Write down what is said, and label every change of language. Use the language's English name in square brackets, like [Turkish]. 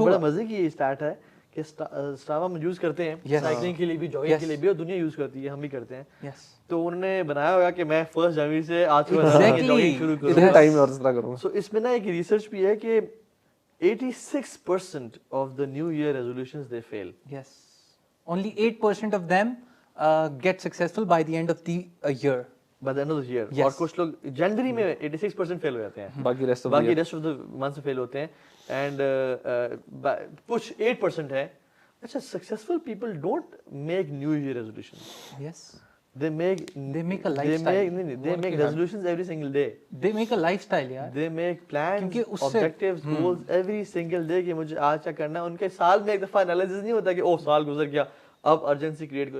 [Urdu] بڑا مزے کی اسٹارٹ ہے کہ اسٹاوا ہم یوز کرتے ہیں سائیکلنگ کے لیے بھی, جاگنگ کے لیے بھی, اور دنیا یوز کرتی ہے, ہم بھی کرتے ہیں. تو انہوں نے بنایا ہوگا کہ میں 1 جنوری سے آج کے بعد جاگنگ شروع اتنے ٹائم میں اور اس طرح کروں. سو اس میں نا ایک ریسرچ بھی ہے کہ [English] 86% of the new year resolutions they fail. Yes. Only 8% of them get successful by the end of the year. By the end of the year. [Urdu] اور کچھ لوگ جنوری میں 86% فیل ہو جاتے ہیں, باقی ریسٹ [English] of the month [Urdu] فیل ہوتے ہیں. اینڈ کچھ 8% ہے. [English] اچھا, successful people don't make new year resolution. Yes. They make a lifestyle. They make resolutions every single day. They make a lifestyle yaar. They make plans, objectives, goals every single day [Urdu] کہ مجھے آج کیا کرنا ہے. ان کے سال میں ایک دفعہ انالیسس نہیں ہوتا کہ او سال گزر گیا اب ارجنسی کریٹ کرو.